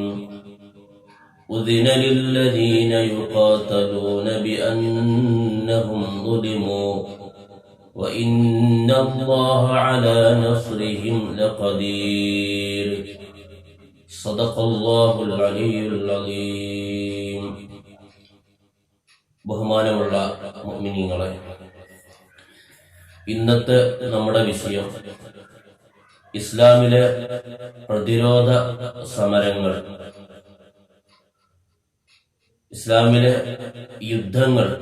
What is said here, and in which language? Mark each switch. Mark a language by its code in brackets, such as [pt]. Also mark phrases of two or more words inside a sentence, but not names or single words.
[ar] أذن للذين يقاتلون بأنهم ظلموا وإن الله على نصرهم لقدير. صدق الله العلي العظيم. [ml] ബഹുമാനമുള്ള മുഅ്മിനീങ്ങളെ, ഇന്നത്തെ നമ്മുടെ വിഷയം ഇസ്ലാമിലെ പ്രതിരോധ സമരങ്ങൾ, ഇസ്ലാമിലെ യുദ്ധങ്ങൾ.